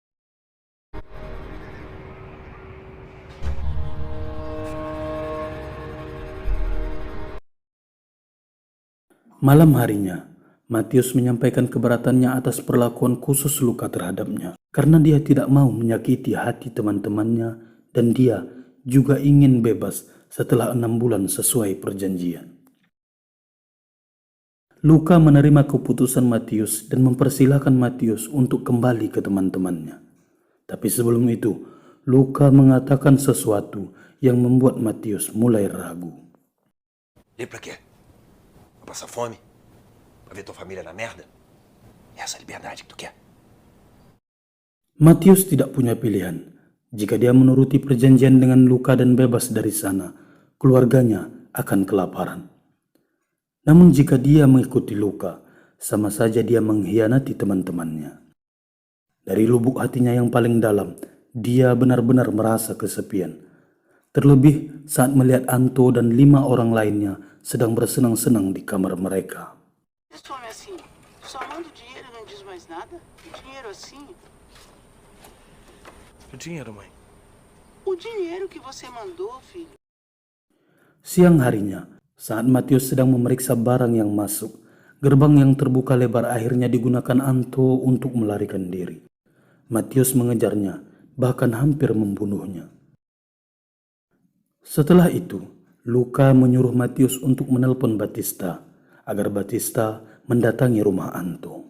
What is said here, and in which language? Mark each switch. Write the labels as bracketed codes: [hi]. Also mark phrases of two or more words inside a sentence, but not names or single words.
[id] Malam harinya, Matius menyampaikan keberatannya atas perlakuan khusus Luka terhadapnya, karena dia tidak mau menyakiti hati teman-temannya dan dia juga ingin bebas setelah 6 bulan sesuai perjanjian. Luka menerima keputusan Matius dan mempersilahkan Matius untuk kembali ke teman-temannya. Tapi sebelum itu, Luka mengatakan sesuatu yang membuat Matius mulai ragu. [pt] E pra quê? Pra passar fome? Pra ver tua família na merda? É essa liberdade que tu quer? [id] Matius tidak punya pilihan. Jika dia menuruti perjanjian dengan Luka dan bebas dari sana, keluarganya akan kelaparan. Namun jika dia mengikuti Luka, sama saja dia mengkhianati teman-temannya. Dari lubuk hatinya yang paling dalam, dia benar-benar merasa kesepian. Terlebih saat melihat Anto dan 5 orang lainnya sedang bersenang-senang di kamar mereka. [pt] Esse homem assim, só manda o dinheiro e não diz mais nada? Dinheiro assim? O dinheiro, mãe. O dinheiro que você mandou, filho. [id] Siang harinya, saat Matius sedang memeriksa barang yang masuk, gerbang yang terbuka lebar akhirnya digunakan Anto untuk melarikan diri. Matius mengejarnya, bahkan hampir membunuhnya. Setelah itu, Luka menyuruh Matius untuk menelpon Batista, agar Batista mendatangi rumah Anto.